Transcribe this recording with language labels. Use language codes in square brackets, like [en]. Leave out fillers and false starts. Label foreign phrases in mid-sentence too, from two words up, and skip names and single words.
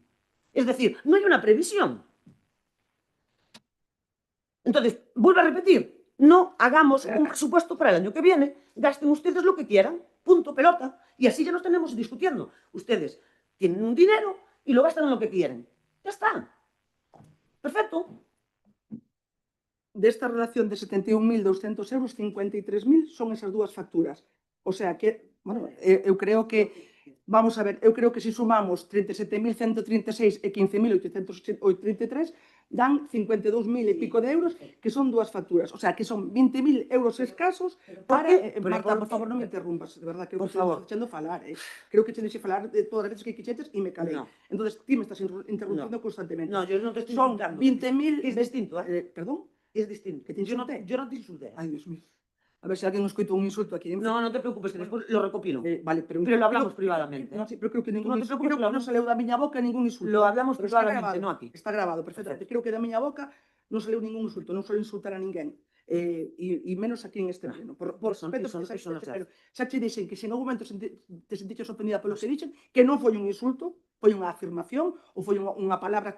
[es] Es decir, no hay una previsión. Entonces, vuelvo a repetir, no hagamos un presupuesto para el año que viene, gasten ustedes lo que quieran, punto, pelota, y así ya nos tenemos discutiendo. Ustedes tienen un dinero y lo gastan en lo que quieren. Ya está. Perfecto. [gl] Desta relación de 71.200 euros, 53.000 son esas dúas facturas. O sea que, bueno, eu creo que [es] Vamos a ver, [gl] eu creo que se sumamos 37.136 e 15.883 dan 52.000 e pico de euros, que son dúas facturas. O sea, que son 20.000 euros escasos para... Marta, por favor, non me interrumpas, de verdad, creo que te estás echando falar. Creo que te deixe falar de todas as veces que quixetes e me calei. Entonces, ti me estás interrumpindo constantemente. No, yo non te estoy Son insultando. 20.000... [es] Es distinto, Perdón? Es distinto. Que te insulté? [gl] Yo non te insulté. [es] Ai, Dios mío. [gl] A ver se alguén escoitou un insulto aquí. No, non te preocupes, que despois lo recopilo. [es] Vale, pero lo hablamos privadamente. No, sí, pero creo que [gl] Tú non te preocupes, creo que non saleu da miña boca ningún insulto. [es] Lo hablamos Pero está privadamente, grabado, no aquí. Está grabado, [gl] perfectamente. Creo que da miña boca non saleu ningún insulto, non suelo insultar a ninguén. E menos aquí en este pleno. Por respeto, pero xa che dixen que se en algún momento te sentiches ofendida polo que dixen, que non foi un insulto, foi unha afirmación ou foi unha palabra que...